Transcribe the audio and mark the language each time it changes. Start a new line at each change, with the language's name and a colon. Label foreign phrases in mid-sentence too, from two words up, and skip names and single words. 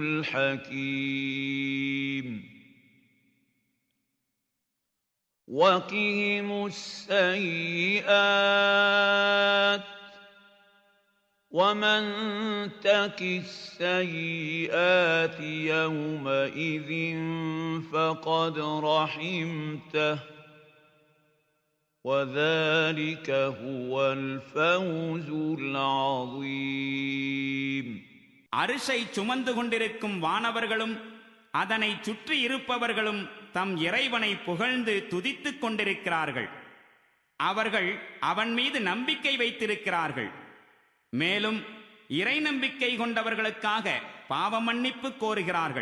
Arabic: الْحَكِيمُ وَقِهِمُ السَّيِّئَاتِ وَمَنْ تَقِ السَّيِّئَاتِ يَوْمَئِذٍ فَقَدْ رَحِمْتَهُ وَذَلِكَ هُوَ الْفَوْزُ الْعَظِيمُ
Tamil: அரிசை சுமந்து கொண்டிருக்கும் வானவர்களும் அதனை சுற்றி இருப்பவர்களும் தம் இறைவனை புகழ்ந்து துதித்துக் கொண்டிருக்கிறார்கள். அவர்கள் அவன் மீது நம்பிக்கை வைத்திருக்கிறார்கள். மேலும் இறை நம்பிக்கை கொண்டவர்களுக்காக பாவ மன்னிப்பு கோருகிறார்கள்.